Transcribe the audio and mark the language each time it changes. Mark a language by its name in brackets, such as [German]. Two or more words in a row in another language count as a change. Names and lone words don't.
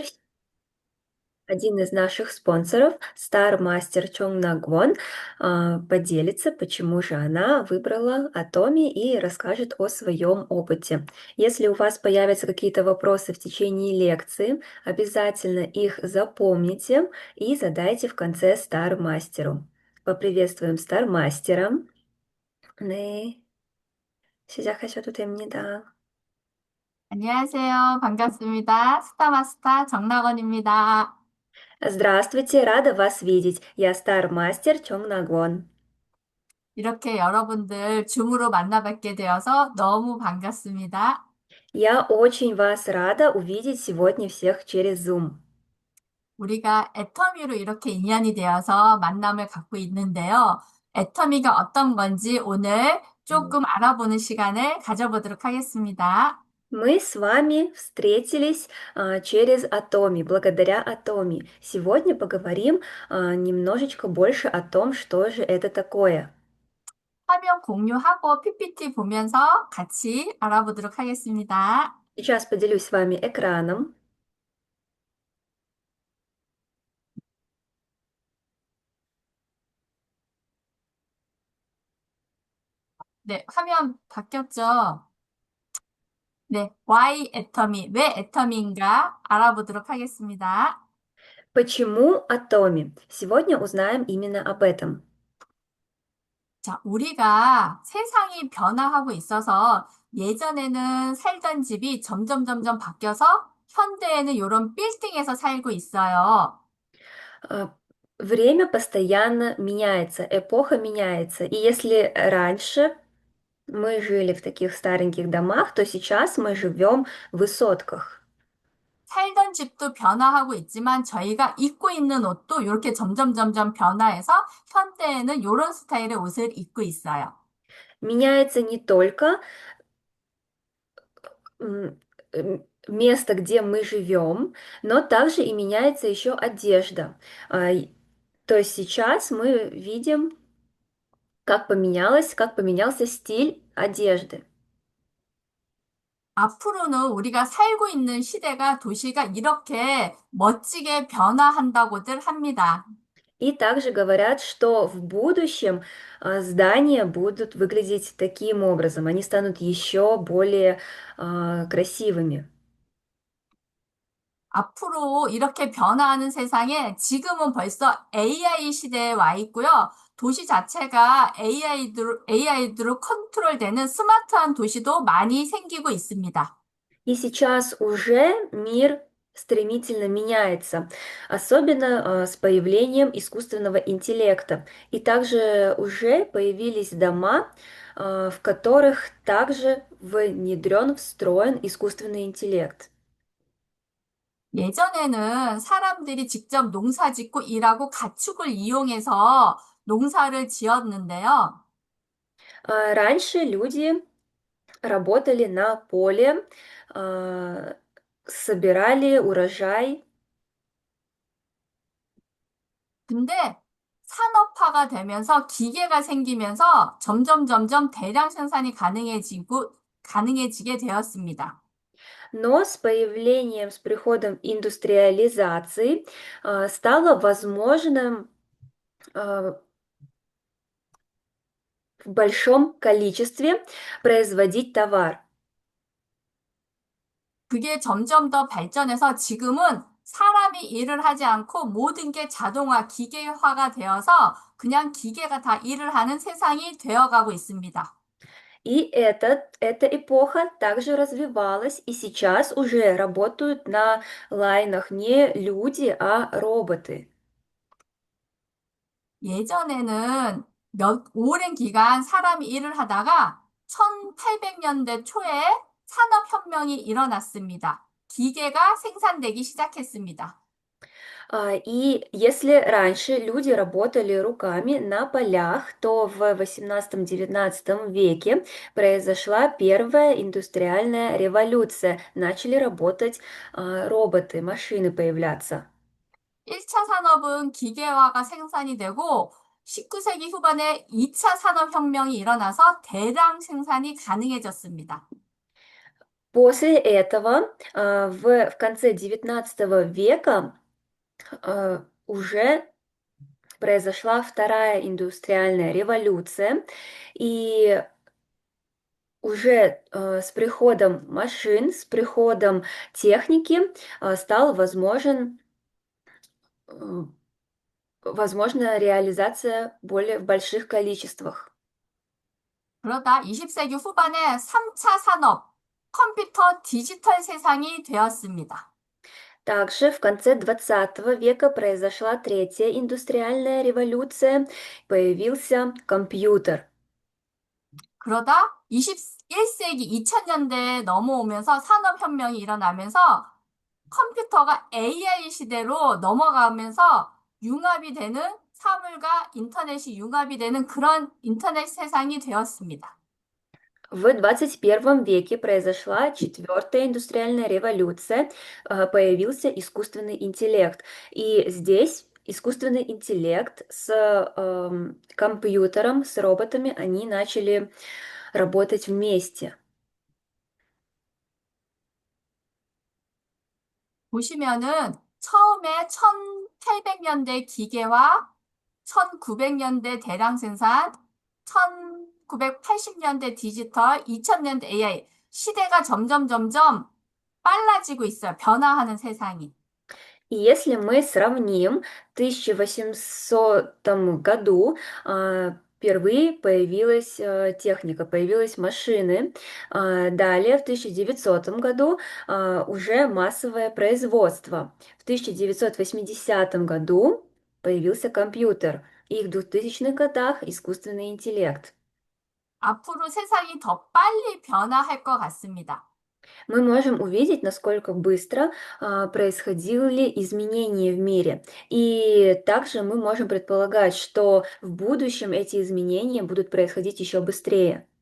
[Russian] Один из наших спонсоров, Star-мастер Чон Нагвон, поделится, почему же она выбрала Атоми и расскажет о своем опыте. Если у вас появятся какие-то вопросы в течение лекции, обязательно их запомните и задайте в конце Star-мастеру. Поприветствуем Star-мастера. [Korean] 네, 시작하셔도 됩니다. 안녕하세요. 반갑습니다. 스타마스터 정낙원입니다. [Russian] Здравствуйте, рада вас видеть. Я Star-мастер Чон Нагвон. [Korean] 이렇게 여러분들 줌으로 만나뵙게 되어서 너무 반갑습니다. [Russian] Я очень вас рада увидеть сегодня всех через Zoom. [Korean] 우리가 애터미로 이렇게 인연이 되어서 만남을 갖고 있는데요. 애터미가 어떤 건지 오늘 조금 알아보는 시간을 가져보도록 하겠습니다. [Russian] Мы с вами встретились через Atomi, благодаря Atomi. Сегодня поговорим немножечко больше о том, что же это такое. [Korean] 화면 공유하고 PPT 보면서 같이 알아보도록 하겠습니다. [Russian] Сейчас поделюсь с вами экраном. [Korean] 네, 화면 바뀌었죠? 네, why 애터미, 왜 애터미인가 알아보도록 하겠습니다. [Russian] Почему Atomi? Сегодня узнаем именно об этом. [Korean] 자, 우리가 세상이 변화하고 있어서 예전에는 살던 집이 점점 바뀌어서 현대에는 이런 빌딩에서 살고 있어요. [Russian] А, Время постоянно меняется, эпоха меняется. И если раньше мы жили в таких стареньких домах, то сейчас мы живем в высотках. [Korean] 살던 집도 변화하고 있지만 저희가 입고 있는 옷도 이렇게 점점 변화해서 현대에는 이런 스타일의 옷을 입고 있어요. [Russian] Меняется не только место, где мы живем, но также и меняется еще одежда. То есть сейчас мы видим, как поменялся стиль одежды. [Korean] 앞으로는 우리가 살고 있는 시대가 도시가 이렇게 멋지게 변화한다고들 합니다. [Russian] И также говорят, что в будущем здания будут выглядеть таким образом, они станут еще более красивыми. [Korean] 앞으로 이렇게 변화하는 세상에 지금은 벌써 AI 시대에 와 있고요. 도시 자체가 AI로 컨트롤되는 스마트한 도시도 많이 생기고 있습니다. [Russian] И сейчас уже мир стремительно меняется, особенно с появлением искусственного интеллекта. И также уже появились дома, в которых также внедрен, встроен искусственный интеллект. [Korean] 예전에는 사람들이 직접 농사 짓고 일하고 가축을 이용해서 농사를 지었는데요. [Russian] Раньше люди работали на поле, а, собирали урожай. [Korean] 근데 산업화가 되면서 기계가 생기면서 점점 대량 생산이 가능해지게 되었습니다. [Russian] Но с появлением, с приходом индустриализации стало возможным в большом количестве производить товар. [Korean] 그게 점점 더 발전해서 지금은 사람이 일을 하지 않고 모든 게 자동화, 기계화가 되어서 그냥 기계가 다 일을 하는 세상이 되어가고 있습니다. [Russian] И эта эпоха также развивалась, и сейчас уже работают на лайнах не люди, а роботы. [Korean] 예전에는 오랜 기간 사람이 일을 하다가 1800년대 초에 산업혁명이 일어났습니다. 기계가 생산되기 시작했습니다. [Russian] И если раньше люди работали руками на полях, то в 18-19 веке произошла первая индустриальная революция. Начали работать роботы, машины появляться. [Korean] 1차 산업은 기계화가 생산이 되고 19세기 후반에 2차 산업혁명이 일어나서 대량 생산이 가능해졌습니다. [Russian] После этого в конце XIX века уже произошла вторая индустриальная революция, и уже с приходом машин, с приходом техники стал э, возможна реализация более в больших количествах. [Korean] 그러다 20세기 후반에 3차 산업, 컴퓨터 디지털 세상이 되었습니다. [Russian] Также в конце XX века произошла третья индустриальная революция, появился компьютер. [Korean] 그러다 21세기 2000년대에 넘어오면서 산업혁명이 일어나면서 컴퓨터가 AI 시대로 넘어가면서 융합이 되는 사물과 인터넷이 융합이 되는 그런 인터넷 세상이 되었습니다. [Russian] В XXI веке произошла четвертая индустриальная революция, появился искусственный интеллект. И здесь искусственный интеллект с компьютером, с роботами, они начали работать вместе. [Korean] 보시면은 처음에 1800년대 기계와 1900년대 대량 생산, 1980년대 디지털, 2000년대 AI 시대가 점점 빨라지고 있어요. 변화하는 세상이. [Russian] И если мы сравним, в 1800 году впервые появилась техника, появились машины. Далее, в 1900 году уже массовое производство. В 1980 году появился компьютер. И в 2000-х годах искусственный интеллект. [Korean] 앞으로 세상이 더 빨리 변화할 것 같습니다. [Russian] Мы можем увидеть, насколько быстро происходили изменения в мире. И также мы можем предполагать, что в будущем эти изменения будут происходить еще быстрее.